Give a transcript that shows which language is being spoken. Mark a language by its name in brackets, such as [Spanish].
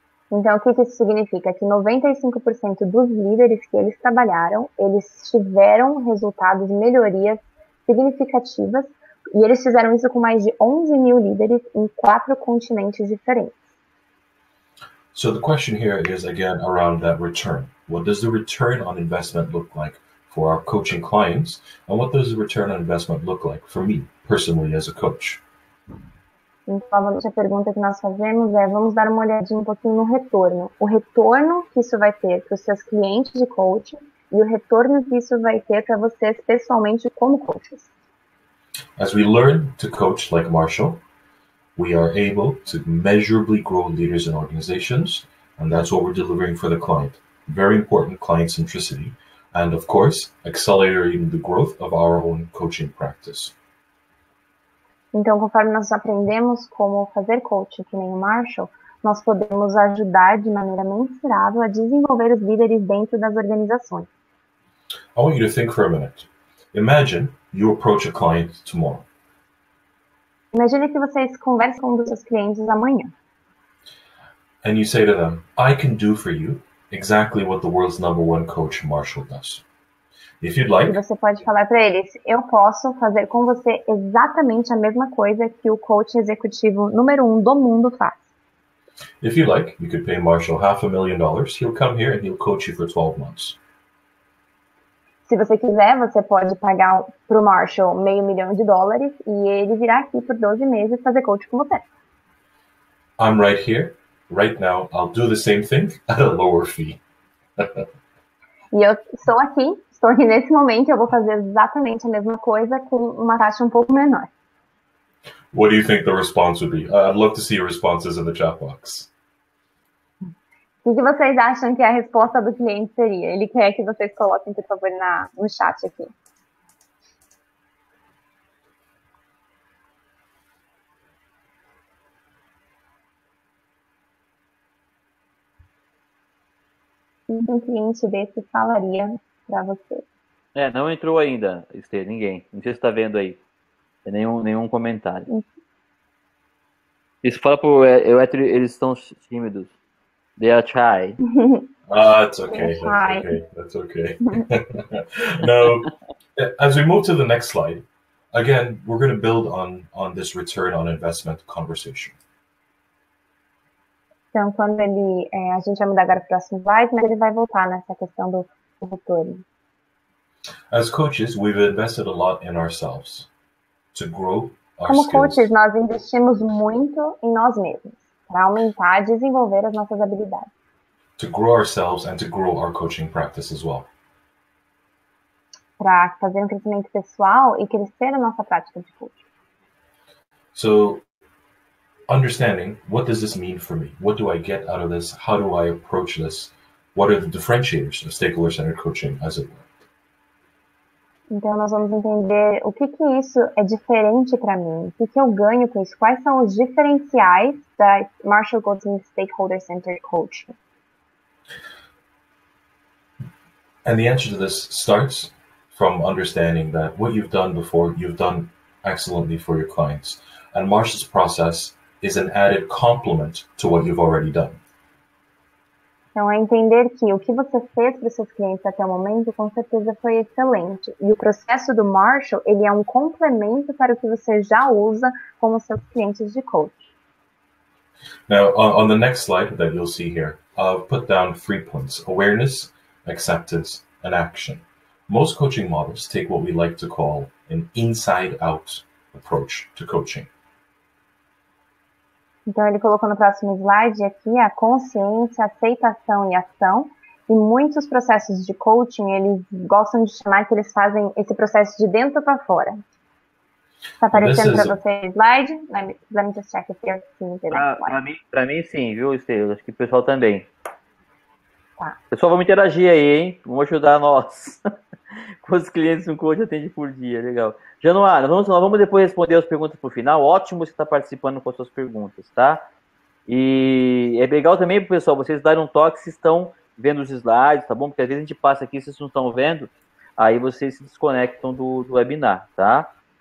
[Portuguese] Então, o que isso significa? Que 95% dos líderes que eles trabalharam, eles tiveram resultados de melhorias significativas, e eles fizeram isso com mais de 11 mil líderes em 4 continentes diferentes. [English] So the question here is again around that return. What does the return on investment look like for our coaching clients? And what does the return on investment look like for me personally as a coach? [Portuguese] Então, a pergunta que nós fazemos é, vamos dar uma olhadinha um pouquinho no retorno. O retorno que isso vai ter para os seus clientes de coaching e o retorno que isso vai ter para vocês pessoalmente como coaches. [English] As we learn to coach like Marshall, we are able to measurably grow leaders in organizations, and that's what we're delivering for the client. Very important client centricity, and of course, accelerating the growth of our own coaching practice. [Portuguese] Então, conforme nós aprendemos como fazer coaching, que nem o Marshall, nós podemos ajudar de maneira mensurável a desenvolver os líderes dentro das organizações. [English] I want you to think for a minute. Imagine you approach a client tomorrow. [Portuguese] Imagine que vocês conversam com um dos seus clientes amanhã. [English] And you say to them, I can do for you exactly what the world's #1 coach Marshall does. If you'd like, [Portuguese] E você pode falar para eles, eu posso fazer com você exatamente a mesma coisa que o coach executivo número 1 do mundo faz. [English] if you like, you could pay Marshall $500,000. He'll come here and he'll coach you for 12 months. [Portuguese] Se você quiser, você pode pagar para o Marshall $500,000 e ele virá aqui por 12 meses fazer coach com você. [English] I'm right here, right now. I'll do the same thing at a lower fee. [Portuguese] E eu estou aqui nesse momento, eu vou fazer exatamente a mesma coisa com uma taxa um pouco menor. [English] What do you think the response would be? I'd love to see your responses in the chat box. [Portuguese] O que vocês acham que a resposta do cliente seria? Ele quer que vocês coloquem, por favor, no chat aqui. O que um cliente desse falaria para você? Não entrou ainda, Esther, ninguém. Não sei se está vendo aí. Tem nenhum comentário. Isso fala pro eles estão tímidos. [English] They are shy. It's okay. That's okay. Now, as we move to the next slide, again, we're going to build on this return on investment conversation. [Portuguese] Então, quando a gente vai mudar agora para o próximo slide, mas ele vai voltar nessa questão do retorno. [English] As coaches, we've invested a lot in ourselves to grow our [Portuguese] Como [English] skills. [Portuguese] coaches, nós investimos muito em nós mesmos, para aumentar e desenvolver as nossas habilidades. [English] To grow ourselves and to grow our coaching practice as well. [Portuguese] Para fazer um crescimento pessoal e crescer a nossa prática de coaching. [English] So, understanding, what does this mean for me? What do I get out of this? How do I approach this? What are the differentiators of stakeholder-centered coaching, as it were? [Portuguese] Então, nós vamos entender o que isso é diferente para mim, o que eu ganho com isso, quais são os diferenciais da Marshall Goldsmith Stakeholder-Centered Coaching. [English] And the answer to this starts from understanding that what you've done before, you've done excellently for your clients. And Marshall's process is an added complement to what you've already done. [Portuguese] Então, é entender que o que você fez para os seus clientes até o momento, com certeza foi excelente. E o processo do Marshall, ele é um complemento para o que você já usa com os seus clientes de coach. [English] Now, on the next slide that you'll see here, I've put down 3 points: awareness, acceptance, and action. Most coaching models take what we like to call an inside-out approach to coaching. [Portuguese] Então, ele colocou no próximo slide aqui a consciência, aceitação e ação. E muitos processos de coaching, eles gostam de chamar que eles fazem esse processo de dentro para fora. Está aparecendo para você o slide? [English] Let me just check if you're seeing the next slide. [Portuguese] Para mim, sim, viu, Esther? Acho que o pessoal também. Tá. Pessoal, vamos interagir aí, hein? Vamos ajudar nós. Quantos clientes um coach atende por dia? Legal. Januário, nós vamos depois responder as perguntas por final. Ótimo você estar participando com as suas perguntas, tá? E é legal também, pessoal, vocês darem um toque se estão vendo os slides, tá bom? Porque às vezes a gente passa aqui, vocês não estão vendo, aí vocês se desconectam do webinar, tá?